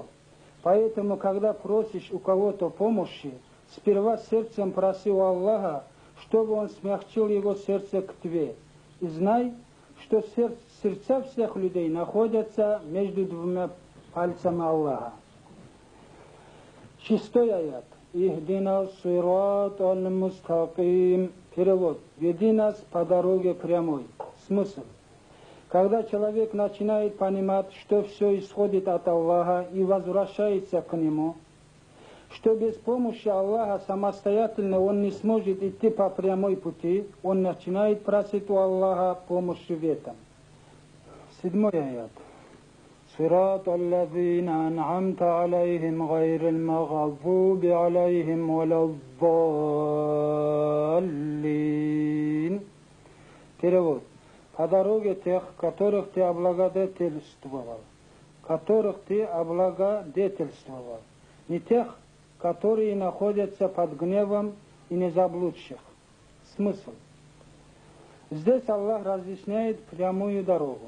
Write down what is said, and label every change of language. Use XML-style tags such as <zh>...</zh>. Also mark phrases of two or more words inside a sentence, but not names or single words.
<ru>Поэтому, когда просишь у кого-то помощи, сперва сердцем проси у Аллаха, чтобы Он смягчил его сердце к тебе. И знай, что сердца всех людей находятся между двумя пальцами Аллаха. Шестой аят.</ru> <ar>اهدنا الصراط المستقيم.</ar> <ru>Перевод. Веди нас по дороге прямой. Смысл. Когда человек начинает понимать, что все исходит от Аллаха и возвращается к Нему, что без помощи Аллаха самостоятельно он не сможет идти по прямой пути, он начинает просить у Аллаха помощи в этом. Седьмой аят.</ru> <ar>صراط الذين أنعمت عليهم غير المغضوب عليهم ولا الضالين.</ar> <ru>Перевод. По дороге тех, которых ты облагодетельствовал, которых ты облагодетельствовал, не тех, которые находятся под гневом и незаблудших. Смысл. Здесь Аллах разъясняет прямую дорогу.</ru>